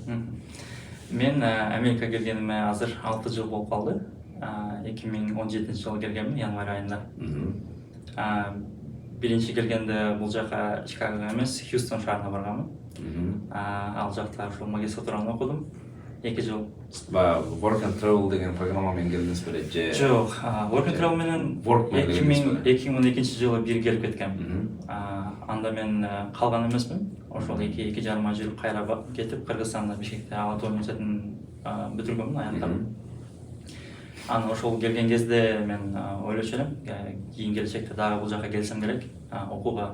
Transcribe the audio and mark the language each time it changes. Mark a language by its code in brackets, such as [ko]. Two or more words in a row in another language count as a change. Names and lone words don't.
[ky] Мен Америкага келгениме азыр 6 жыл болуп калды. 2017-жылы келгенмин, январь айында. Биринчи келгенде бул жака Чикагого эмес, Хьюстон шаарына барганмын. Ал жакта ушул магистратураны окудум. 2 жыл. Work and Travel деген программа менен келдиңиз беле же? Жок, Work and Travel менен 2012-жылы бир келип кеткем. Анда мен калган эмесмин. Ошол 2,5 ай жүрүп кайра кетип, Кыргызстанда Бишкекте Алатау университетин бүтүргөмүн, аяктап. Аны ошол келген кезде мен ойлочу элем, кийин келечекте дагы бул жака келсем керек, окууга.